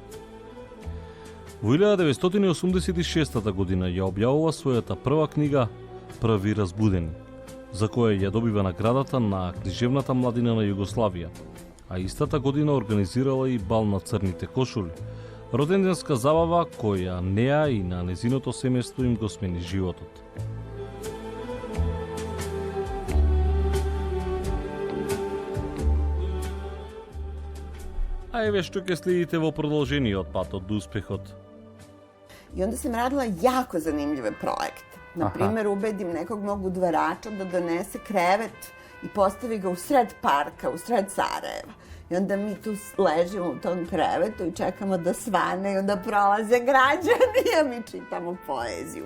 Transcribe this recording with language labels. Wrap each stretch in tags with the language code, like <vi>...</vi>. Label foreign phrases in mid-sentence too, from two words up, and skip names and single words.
<mk>Во 1986 година ја објавува својата прва книга Први разбудени, за која ја добива наградата на книжевната младина на Југославија, а истата година организирала и бал на црните кошули, роденденска забава која неа и на незиното семејство им го смени животот. А еве што ќе следите во продолжение од патот до успехот.</mk> <sr>I onda sam radila jako zanimljive projekte. Na primjer, ubedim nekog mog udvarača da donese krevet i postavi ga u sred parka, u sred Sarajeva. I onda mi tu ležimo u tom krevetu i čekamo da svane i onda prolaze građani, a mi čitamo poeziju.</sr>